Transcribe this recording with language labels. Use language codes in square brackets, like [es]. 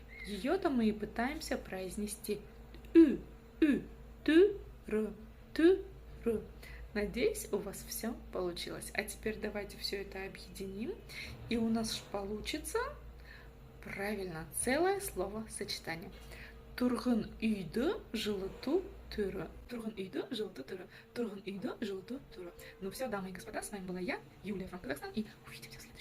[ru] Ее-то мы и пытаемся произнести. Тюры, тюры. Надеюсь, у вас все получилось. А теперь давайте все это объединим. И у нас получится, правильно, целое словосочетание. [kk] Тұрғын үйді жылыту түрі. Тұрғын үйді жылыту түрі. Тұрғын үйді жылыту түрі. [ru] Ну все, дамы и господа, с вами была я, Юлия from Казахстан. И увидимся в следующем.